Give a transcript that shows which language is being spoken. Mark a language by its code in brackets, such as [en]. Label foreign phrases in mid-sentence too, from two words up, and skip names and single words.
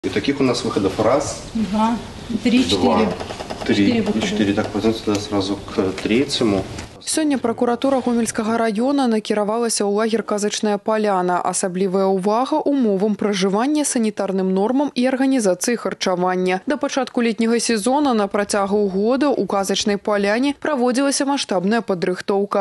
[ru] И таких у нас выходов раз, Два, три, два, четыре. четыре. Так, пойдем тогда сразу к третьему. [be] Сёння пракуратура Гомельскага района накіравалася ў лагер «Казачная поляна». Асаблівая ўвага умовам пражывання, санітарным нормам і арганізацыі харчавання. Да пачатку летняга сезона на працягу года ў «Казачнай поляне» праводзілася маштабная падрыхтоўка.